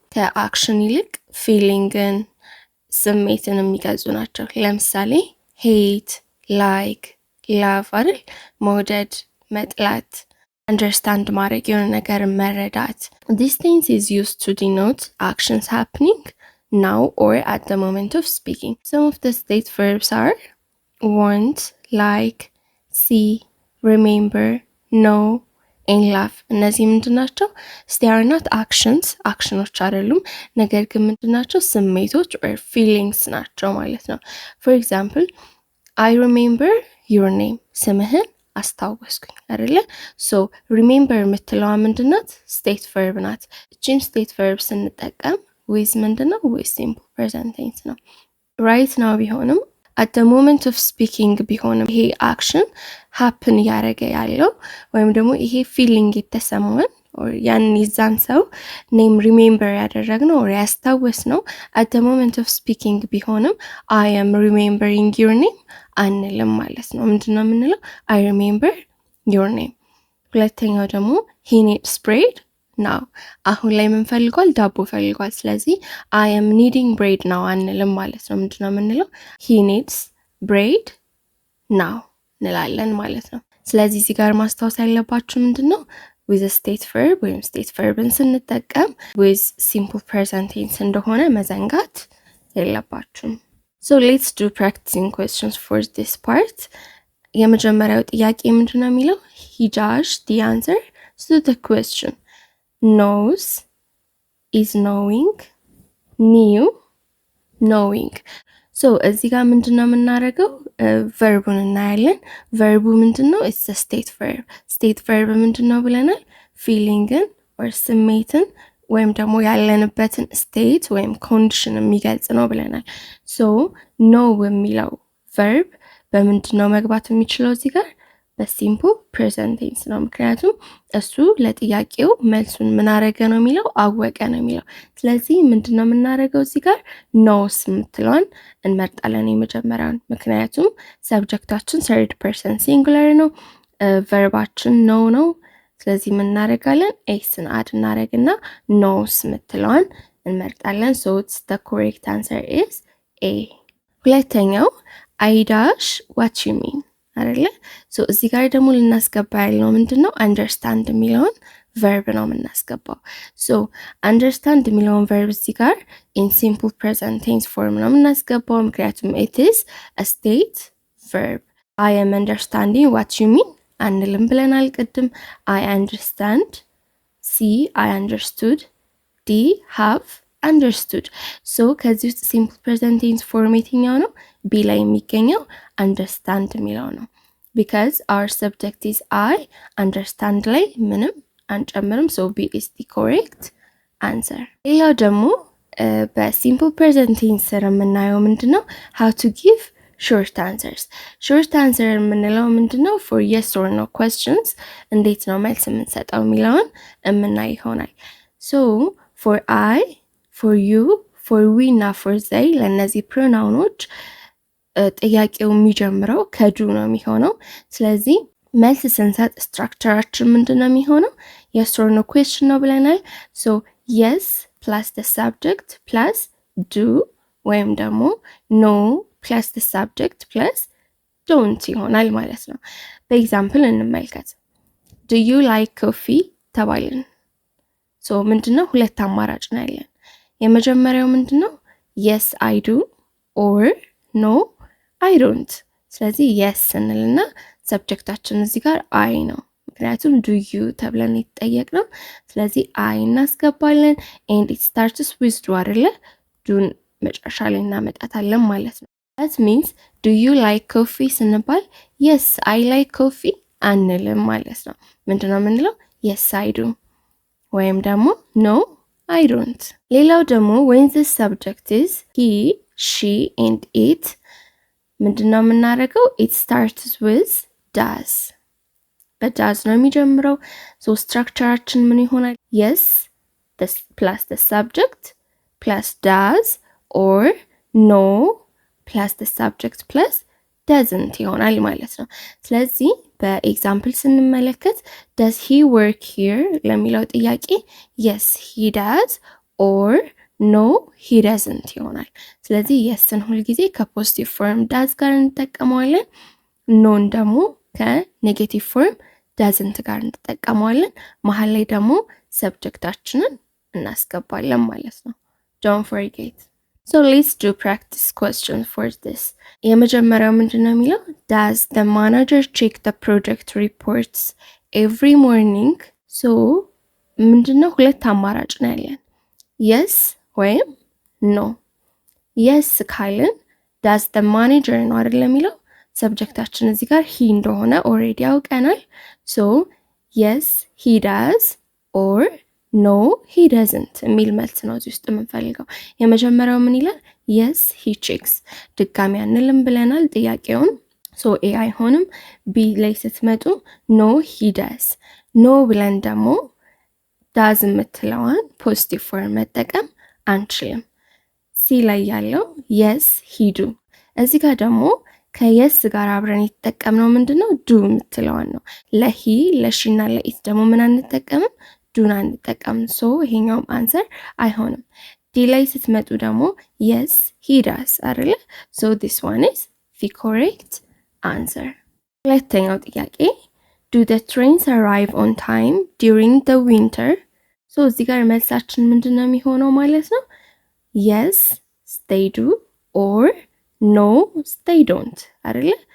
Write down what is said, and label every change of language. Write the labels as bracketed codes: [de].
[am] ከአክሽን ይልቅ ፊሊንግን፣ ስሜትን የሚገልጹ ናቸው። ለምሳሌ [en] hate፣ like፣ love [am] አይደል? መውደድ፣ መጥላት፣ understand ማድረግ፣ የሆነ ነገር መረዳት። [en] this tense is used to denote actions happening now or at the moment of speaking. Some of the state verbs are want፣ like፣ see፣ remember፣ know and love። [am] እነዚህ ምንድናቸው? [en] they are not actions፣ [am] አክሽኖች አይደሉም፣ ነገር ግን ምንድናቸው? [en] ስሜቶች or feelings ናቸው ማለት ነው። for example I remember your name፣ [am] ስምህን አስታወስኩኝ አይደለ? ሶ remember የምትለዋ ምንድናት? state verb ናት። እቺን state verb ስንጠቀም with ምንድነው? with simple present tense ነው። right now ቢሆንም at the moment of speaking ቢሆንም ይሄ action happen ያደረገ ያለው ወይም ደግሞ ይሄ feeling የተሰማን or ያን ይዛን ሰው name remember ያደረግነው or ያስታወስነው at the moment of speaking ቢሆንም [en] I am remembering your name [am] አንልም ማለት ነው። ምንድነው የምንለው? [en] I remember your name። [am] ሁለተኛው ደግሞ [en] he needs bread now። [am] አሁን ላይ ምን ፈልጓል? ዳቦ ፈልጓል። ስለዚህ [en] I am needing bread now [am] አንልም ማለት ነው። ምንድነው የምንለው? [en] he needs bread now [am] እንላለን ማለት ነው። ስለዚህ እዚህ ጋር ማስታወስ ያለባችሁ ምንድነው? [en] with a state verb [am] ወይም state verbን ስንጠቀም [en] with simple present tense [am] እንደሆነ መዘንጋት [en] የለባችሁም። So let's do practicing questions for this part. [am] የመጀመሪያው ጥያቄ ምንድነው የሚለው? [en] He dashed the answer to the question. Knows is knowing, knew knowing. [am] So እዚህ ጋር ምንድነው የምናደርገው? ቨርቡን እናያለን። ቨርቡ ምንድነው? it's a state verb. state verb ምንድነው ብለናል? ፊሊንግን or ስሜትን ወይም ደግሞ ያለንበትን ስቴት ወይም ኮንዲሽን የሚገልጽ ነው ብለናል። ሶ ኖው የሚለው ቨርብ በምንድነው መግባት የሚችለው እዚህ ጋር? በሲምፕል ፕሬዘንት ቴንስ ነው። ምክንያቱም እሱ ለጥያቄው መልሱን ምን አረገ ነው የሚለው? አወቀ ነው የሚለው። ስለዚህ ምንድነው የምናደርገው እዚህ ጋር? ኖውስ የምትለዋን እንመርጣለን የመጀመሪያውን። ምክንያቱም ሰብጀክታችን ሰርድ ፐርሰን ሲንጉለር ነው፣ ቨርባችን ኖው ነው። ስለዚህ ምን እናደርጋለን? ኤስን አድ እናደርግና ኖውስ የምትለዋን እንመርጣለን። ሶ [en] the correct answer is A። [am] ሁለተኛው [en] I dash what you mean [am] አይደለ? ሶ እዚህ ጋር ደግሞ ልናስገባ ያልነው ምንድነው? አንደርስታንድ የሚለውን ቨርብ ነው የምናስገባው። ሶ አንደርስታንድ የሚለውን ቨርብ እዚህ ጋር in simple present tense form ነው የምናስገባው፣ ምክንያቱም it is a state verb። [en] I am understanding what you mean [am] አንልም ብለናል ቅድም። [en] I understand፣ C I understood፣ D have understood። [am] ሶ ከዚህ ውስጥ simple present tense form የትኛው ነው? ቢ ላይ የሚገኘው understand የሚለው ነው። [en] because our subject is I፣ [am] understand ላይ ምንም አንጨምርም። ሶ [en] B is the correct answer። [am] ሌላው ደግሞ በሲምፕል present tense ስር የምናየው ምንድነው? [en] how to give short answers። short answer [am] የምንለው ምንድነው? [en] for yes or no questions [am] እንዴት ነው መልስ የምንሰጠው የሚለውን የምናይ ይሆናል። [en] so for I፣ for you፣ for we እና for they [am] ለእነዚህ ፕሮናውኖች ጥያቄው የሚጀምረው ከዱ ነው የሚሆነው። ስለዚህ መልስ ስንሰጥ ስትራክቸራችን ምንድነው የሚሆነው? [en] yes or no question [am] ነው ብለናል። [en] so yes plus the subject plus do ወይም ደግሞ no plus the subject plus don't ይሆናል ማለት ነው። በኤግዛምፕል እንመልከት። do you like coffee ተባልን። [am] ሶ ምንድነው? ሁለት አማራጭ ነው ያለን። የመጀመሪያው ምንድነው? [en] yes I do or no I don't። ስለዚህ yes እንልና ሰብጀክታችን እዚህ ጋር I ነው፣ ምክንያቱም do you ተብለን የተጠየቅነው። [am] ስለዚህ I እናስገባለን [en] and it starts with do አይደለ? [am] ዱን መጨረሻ ላይ እናመጣታለን ማለት ነው። that means [en] do you like coffee [am] ስንባል [en] yes I like coffee [am] አንልም ማለት ነው። ምንድነው የምንለው? [en] yes I do ወይም ደግሞ no I don't። [am] ሌላው ደግሞ [en] when the subject is he she and it [am] ምንድነው የምናደርገው? [en] it starts with does። [am] በዳዝ ነው የሚጀምረው። ሶ ስትራክቸራችን ምን ይሆናል? [en] yes plus the subject plus does or no plus the subject plus doesn't [am] ይሆናል ማለት ነው። ስለዚህ በኤግዛምፕል ስንመለከት [en] does he work here ለሚለው ጥያቄ yes he does or no he doesn't ይሆናል። ስለዚህ የስን ሁልጊዜ ከፖዚቲቭ ፎርም ዳዝ ጋር እንጠቀመዋለን፣ [am] ኖን ደግሞ ከኔጌቲቭ ፎርም ዳዝንት ጋር እንጠቀመዋለን። መሀል ላይ ደግሞ ሰብጀክታችንን እናስገባለን ማለት ነው። [en] don't forget። so let's do practice questions for this። [am] የመጀመሪያው ምንድነው የሚለው? [en] does the manager check the project reports every morning? [am] so ምንድነው? ሁለት አማራጭ ነው ያለን yes ወይም no። yes ካልን does the manager ነው አይደል የሚለው። ሰብጀክታችን እዚህ ጋር he እንደሆነ ኦሬዲ ያውቀናል። so [en] yes he does or no he doesn't [am] የሚል መልስ ነው እዚህ ውስጥ የምንፈልገው። የመጀመሪያው ምን ይላል? [en] yes he checks። [am] ድጋሚ አንልም ብለናል ጥያቄውን። so a አይሆንም። b ላይ ስትመጡ no he does። no ብለን ደግሞ ዳዝ የምትለዋን ፖዚቲቭ ፎርም መጠቀም አንችልም። ሲ ላይ ያለው [en] yes he do። [am] እዚህ ጋር ደግሞ ከየስ ጋር አብረን የተጠቀምነው ምንድነው? ዱ የምትለዋን ነው። ለሂ ለሺና ለኢት ደግሞ ምን አንጠቀምም? ዱን አንጠቀምም። ሶ ይሄኛውም አንሰር አይሆንም። ዲ ላይ ስትመጡ ደግሞ [en] yes he does [am] አይደለ? [en] so this one is the correct answer። ሁለተኛው ጥያቄ do the trains arrive on time during the winter? so እዚህ ጋር መልሳችን ምንድነው የሚሆነው ማለት ነው? yes they do or no they don't [am] አይደለ?